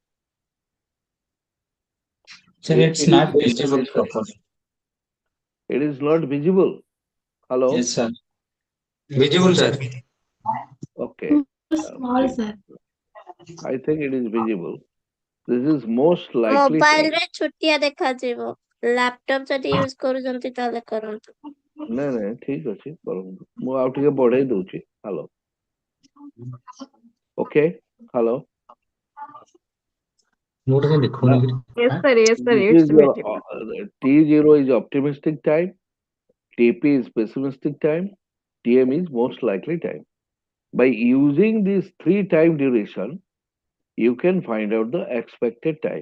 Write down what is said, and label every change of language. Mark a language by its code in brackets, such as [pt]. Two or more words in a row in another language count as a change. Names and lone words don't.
[en] Sir, It, it's it is not visible properly. it is not visible. Hello? Yes, sir. Visible, sir. Okay. Too small, sir. I think it is visible. This is most likely ମୋବାଇଲ time. [or] ରେ ଛୋଟିଆ ଦେଖାଯିବ ଲାପଟପ୍ ଯଦି ୟୁଜ କରୁଛନ୍ତି ତାହେଲେ କରନ୍ତୁ ନାଇଁ ଠିକ ଅଛି କରନ୍ତୁ ମୁଁ ଆଉ ଟିକେ ବଢେଇ ଦଉଛି [en] hello okay hello Yes, sir. Yes, sir. this It's is your visible. T0 is optimistic time, TP is pessimistic time, TM is most likely time. By using these three time duration, you can find out the expected time.